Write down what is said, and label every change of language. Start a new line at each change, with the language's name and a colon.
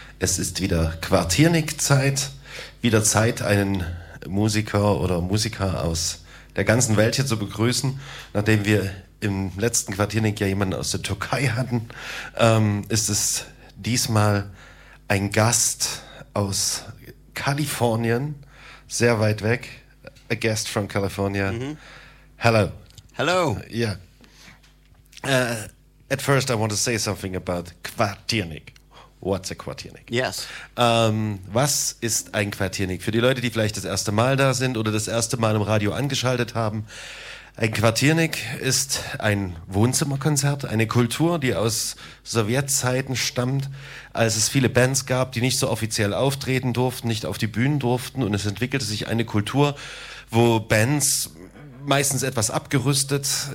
German: Es ist wieder Quartiernick-Zeit. Wieder Zeit, einen Musiker oder Musiker aus der ganzen Welt hier zu begrüßen, nachdem wir im letzten Quartiernick ja jemanden aus der Türkei hatten, ist es diesmal ein Gast aus Kalifornien, sehr weit weg,
English: a guest from California. Mm-hmm. Hello. Hello. Yeah. At first I want to say something about Quartiernick. What's a Quartiernick? Yes.
German: Was ist ein Quartiernick? Für die Leute, die vielleicht das erste Mal da sind oder das erste Mal im Radio angeschaltet haben, ein Quartiernick ist ein Wohnzimmerkonzert, eine Kultur, die aus Sowjetzeiten stammt, als es viele Bands gab, die nicht so offiziell auftreten durften, nicht auf die Bühnen durften, und es entwickelte sich eine Kultur, wo Bands meistens etwas abgerüstet